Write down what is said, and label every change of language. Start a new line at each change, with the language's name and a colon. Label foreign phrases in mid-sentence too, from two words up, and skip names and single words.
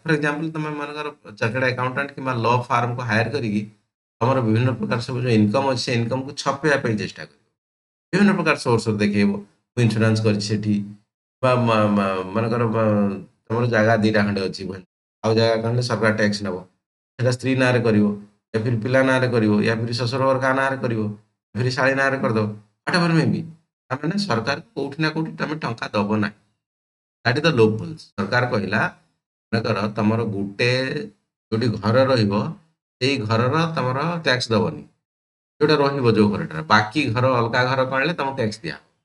English: for example
Odia: ତମେ ମନେକର
English: chartered accountant
Odia: କିମ୍ବା ଲ ଫାର୍ମକୁ ହାୟାର କରିକି ତମର ବିଭିନ୍ନ ପ୍ରକାର ସବୁ ଯୋଉ ଇନକମ୍ ଅଛି, ସେ ଇନକମ୍କୁ ଛପେଇବା ପାଇଁ ଚେଷ୍ଟା କରିବ, ବିଭିନ୍ନ ପ୍ରକାର ସୋର୍ସ ଦେଖେଇବ। ମୁଁ ଇନ୍ସୁରାନ୍ସ କରିଛି ସେଠି, ବା ମନେକର ତମର ଜାଗା ଦିଟା ଖଣ୍ଡେ ଅଛି, ଆଉ ଜାଗା ଖଣ୍ଡେ ସରକାର ଟ୍ୟାକ୍ସ ନେବ, ସେଟା ସ୍ତ୍ରୀ ନାଁରେ କରିବ,
Hindi: या फिर
Odia: पिला नाଁରେ କରିବ, या फिर ଶ୍ୱଶୁର ଘର କାହା ନାଁରେ କରିବ,
Hindi: या फिर
Odia: ଶାଳୀ ନାଁରେ କରିଦବ,
English: whatever may be.
Odia: ତାମାନେ ସରକାର କୋଉଠି ନା କୋଉଠି ତମେ ଟଙ୍କା ଦବ ନାହିଁ।
English: That is the loop holes.
Odia: ସରକାର କହିଲା ମନେକର ତମର ଗୋଟେ ଯୋଉଠି ଘର ରହିବ, ସେଇ ଘରର ତମର ଟ୍ୟାକ୍ସ ଦବନି, ଯୋଉଟା ରହିବ ଯୋଉ ଘରଟା, ବାକି ଘର ଅଲଗା ଘର କରିଲେ ତମକୁ ଟ୍ୟାକ୍ସ ଦିଆ।